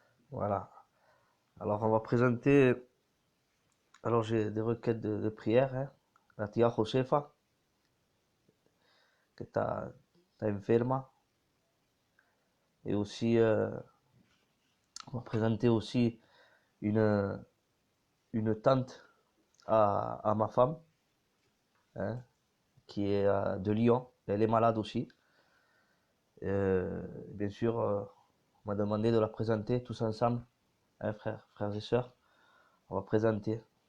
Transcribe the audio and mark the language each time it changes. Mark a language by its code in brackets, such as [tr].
[fr] Voilà. Alors, on va présenter. Alors, j'ai des requêtes de prière. Hein. [es] La tia Josefa, que está enferma. [fr] Et aussi, on va présenter aussi une tante à ma femme, hein, qui est de Lyon. Elle est malade aussi. Bien sûr, on m'a demandé de la présenter tous ensemble, hein, frères et sœurs. On va présenter.